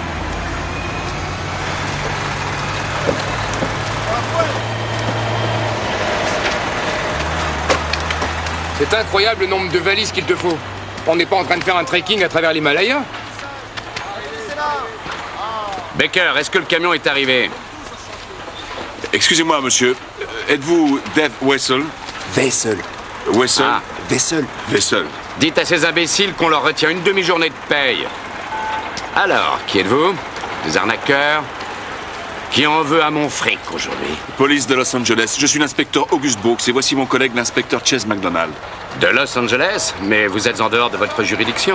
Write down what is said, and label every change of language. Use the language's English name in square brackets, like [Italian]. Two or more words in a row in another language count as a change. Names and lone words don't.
[French] C'est incroyable le nombre de valises qu'il te faut. On n'est pas en train de faire un trekking à travers l'Himalaya? Baker, est-ce que le camion est arrivé? Excusez-moi, monsieur. Êtes-vous Dave Wessel? Wessel. Wessel? Ah. Wessel. Wessel. Dites à ces imbéciles qu'on leur retient une demi-journée de paye. Alors, qui êtes-vous? Des arnaqueurs? Qui en veut à mon fric aujourd'hui? Police de Los Angeles. Je suis l'inspecteur Auguste Brooks et voici mon collègue l'inspecteur Chase McDonald. De Los Angeles? Mais vous êtes en dehors de votre juridiction.